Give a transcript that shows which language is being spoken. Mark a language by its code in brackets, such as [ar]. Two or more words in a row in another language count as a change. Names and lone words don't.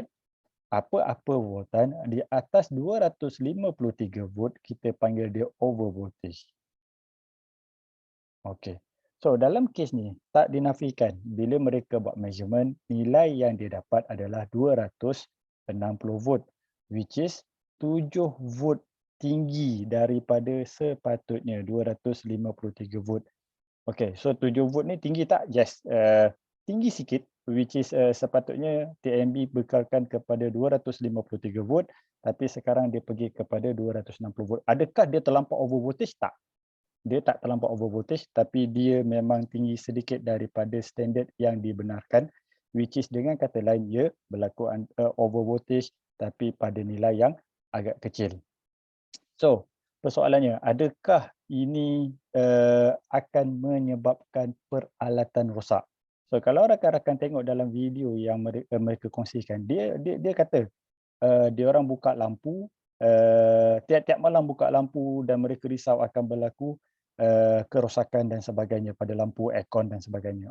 [ms] Apa-apa voltan di atas 253 volt, kita panggil dia [en] over voltage. [ms] Okey. So dalam kes ni tak dinafikan bila mereka buat measurement, nilai yang dia dapat adalah 260 volt, [en] which is [ms] 7 volt tinggi daripada sepatutnya 253 volt. Okey, so 7 volt ni tinggi tak? Yes, tinggi sikit, [en] which is [ms] sepatutnya TMB bekalkan kepada 253 volt, tapi sekarang dia pergi kepada 260 volt. Adakah dia terlampau [en] over voltage? [ms] Tak. Dia tak terlampau [en] over voltage, [ms] tapi dia memang tinggi sedikit daripada standard yang dibenarkan, [en] which is [ms] dengan kata lain, ia berlaku [en] over voltage [ms] tapi pada nilai yang agak kecil. So, persoalannya, adakah ini akan menyebabkan peralatan rosak? So, kalau rakan-rakan tengok dalam video yang mereka kongsikan, dia kata dia orang buka lampu, tiap-tiap malam buka lampu dan mereka risau akan berlaku kerosakan dan sebagainya pada lampu, aircon dan sebagainya.